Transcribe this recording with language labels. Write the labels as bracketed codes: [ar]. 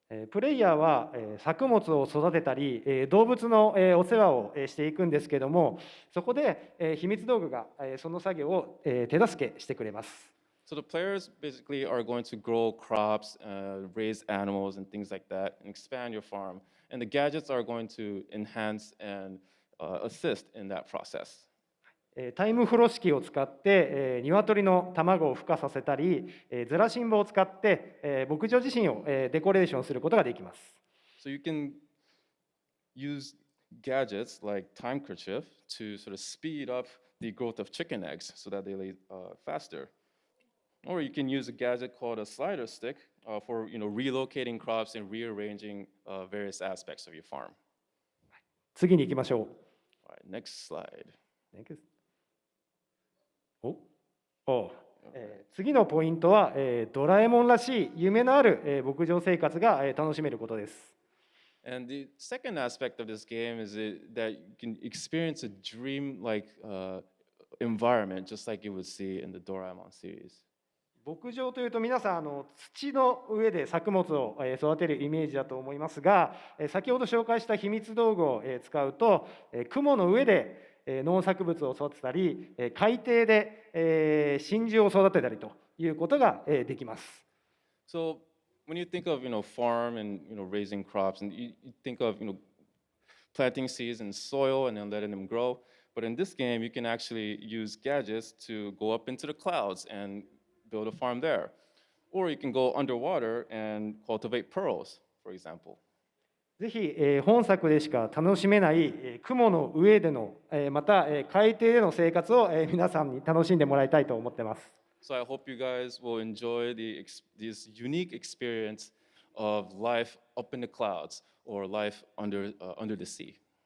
[ja] プレイヤーは作物を育てたり動物のお世話をしていくんですけども、そこで秘密道具がその作業を手助けしてくれます。 [en] So the players basically are going to grow crops, raise animals and things like that, and expand your farm. And the gadgets are going to enhance and assist in that process. [ja] タイムフロー式を使って鶏の卵を孵化させたり、ずらしんぼを使って牧場自身をデコレーションすることができます。 [en] So you can use gadgets like time kerchief to sort of speed up the growth of chicken eggs so that they lay faster. Or you can use a gadget called a slider stick for relocating crops and rearranging various aspects of your farm. [ja] 次に行きましょう。 [en] All right, next slide. Oh. [ja] 次のポイントは、ドラえもんらしい夢のある、牧場生活が、楽しめることです。 [en] And the second aspect of this game is that you can experience a dream-like environment, just like you would see in the Doraemon series. [ja] 牧場というと皆さん土の上で作物を育てるイメージだと思いますが、先ほど紹介した秘密道具を使うと雲の上で農作物を育てたり、海底で真珠を育てたりということができます。 [en] So when you think of farm and raising crops, and you think of planting seeds in soil and then letting them grow, but in this game you can actually use gadgets to go up into the clouds and build a farm there, or you can go underwater and cultivate pearls, for example. [ja] ぜひ本作でしか楽しめない雲の上でのまた海底での生活を皆さんに楽しんでもらいたいと思ってます。 [en] So I hope you guys will enjoy this unique experience of life up in the clouds or life under the sea.